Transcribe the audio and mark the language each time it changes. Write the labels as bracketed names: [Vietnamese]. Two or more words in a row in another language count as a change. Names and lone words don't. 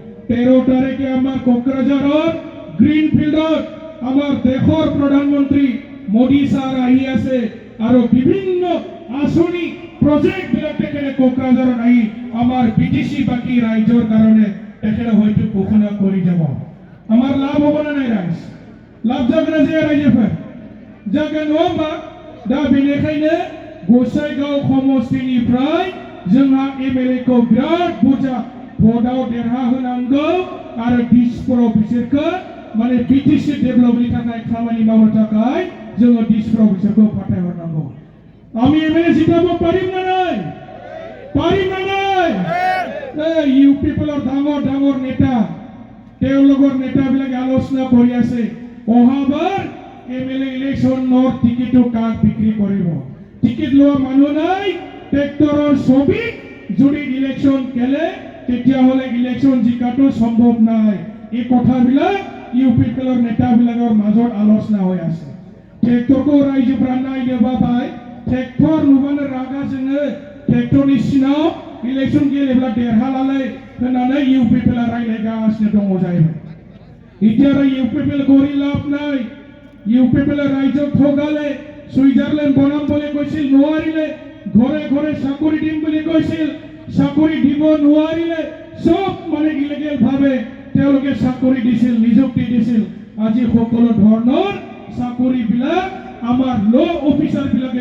[Assamese] 13 তাৰিখে আমাৰ কোকৰাঝাৰৰ গ্ৰীণফিল্ডত আমাৰ দেশৰ প্ৰধানমন্ত্ৰী মোদী ছাৰ আহি আছে আৰু বিভিন্ন আঁচনি প্ৰজেক্ট বিলাক তেখেতে কোকৰাঝাৰত আহি আমাৰ বিটিচি বাকী ৰাইজৰ কাৰণে তেখেতে হয়তো ঘোষণা কৰি যাব আমাৰ লাভ হ'ব না নাই ৰাইজ লাভ [Bodo] जागोन ना जाया रायजोफोर जागोन नङा होमबा दा बेनिखायनो गसाइगाव समष्टिनिफ्राय जोंहा एमएलए खौ बिराद बुरजा भटआव देरहाहोनांगौ आरो दिसपुराव बिसोरखौ माने बिटिसि डेभेलपनि थाखाय खामानि मावनो थाखाय जोङो दिसपुराव बिसोरखौ फाथायहरनांगौ [Assamese] আমি এমএলএ জিতাব পাৰিম না নাই পাৰিম না নাই এই ইউ পিপলৰ ডাঙৰ ডাঙৰ নেতা তেওঁলোকৰ নেতাবিলাকে আলোচনা কৰি আছে অহাবাৰ এমএলএ ইলেকশ্যনৰ টিকেটটো কাক বিক্ৰী কৰিব টিকেট লোৱা মানুহ নাই ট্ৰেক্টৰৰ ছবি যদি ইলেকশ্যন খেলে তেতিয়াহ'লে ইলেকশ্যন জিকাটো সম্ভৱ নাই এই কথাবিলাক ইউ পিপলৰ নেতাবিলাকৰ মাজত আলোচনা হৈ আছে [Bodo] ट्रेक्टरखौ रायजोफ्रा नायनो बाबाय ट्रेक्टर नुबानो रागा जोङो ट्रेक्टरनि सिनाव इलेक्शन गेलेब्ला देरहालालै होननानै इउ पिपला रायलायगासिनो दङ जाहैबाय [Assamese] এতিয়া ইউ পিপল কৰি লাভ নাই ইউ পিপলে ৰাইজক ঠগালে সুইজাৰলেণ্ড বনাম বুলি কৈছিল নোৱাৰিলে ঘৰে ঘৰে চাকৰি দিম বুলি কৈছিল চাকৰি দিব নোৱাৰিলে সব মানে ইলিগেল ভাৱে তেওঁলোকে চাকৰি দিছিল নিযুক্তি দিছিল আজি সকলো ধৰণৰ চাকৰি বিলাক আমাৰ ল অফিচাৰ বিলাকে